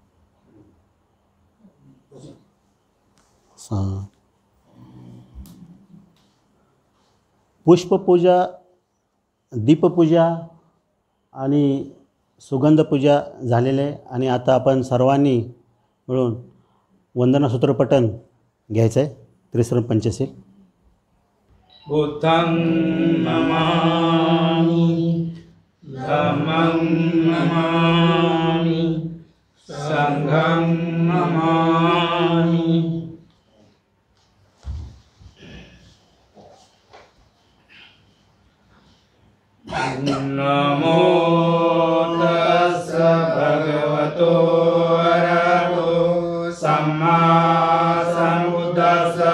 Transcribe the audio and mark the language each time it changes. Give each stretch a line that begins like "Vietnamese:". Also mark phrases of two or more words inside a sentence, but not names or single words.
Marathi: पुष्पपूजा, दीपपूजा आणि सुगंधपूजा झालेले आहे. आणि आता आपण सर्वांनी मिळून वंदनासूत्र पठण घ्यायचं आहे. त्रिसरण पंचशील.
Pali: बुद्धं नमामि, धम्मं नमामि, संघं नमामि. नमो तस्स भगवतो अरहतो सम्मा सम्बुद्धस्स.